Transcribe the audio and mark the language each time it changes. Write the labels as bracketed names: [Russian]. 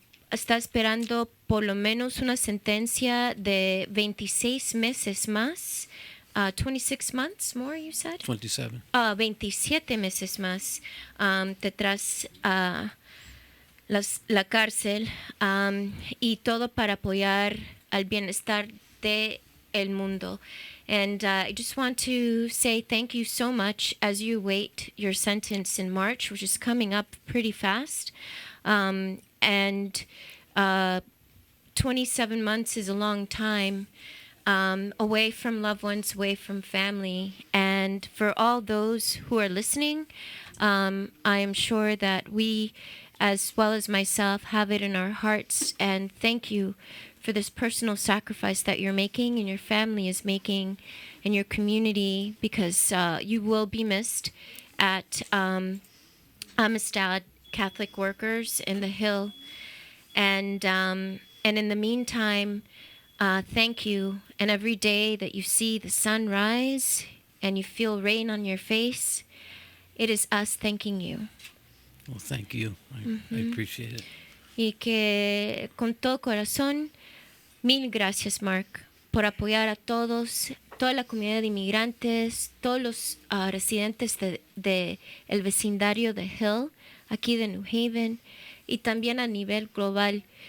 [Spanish] Está esperando por lo menos una sentencia de 26 meses más [English] 26 months more, you said? 27. [Spanish] 27 meses más detrás la cárcel, y todo para apoyar al bienestar de el mundo. [English] And I just want to say thank you so much as you wait your sentence in March, which is coming up pretty fast. And 27 months is a long time away from loved ones, away from family. And for all those who are listening, I am sure that we, as well as myself, have it in our hearts. And thank you for this personal sacrifice that you're making and your family is making in your community, because you will be missed at Amistad Catholic Workers in the Hill. And in the meantime, thank you. And every day that you see the sun rise and you feel rain on your face, it is us thanking you. Well, thank you. I appreciate it. [Spanish] Y que con todo corazón, mil gracias, Mark, por apoyar a todos, toda la comunidad de inmigrantes, todos los residentes de el vecindario de Hill, aquí de New Haven, y también a nivel global.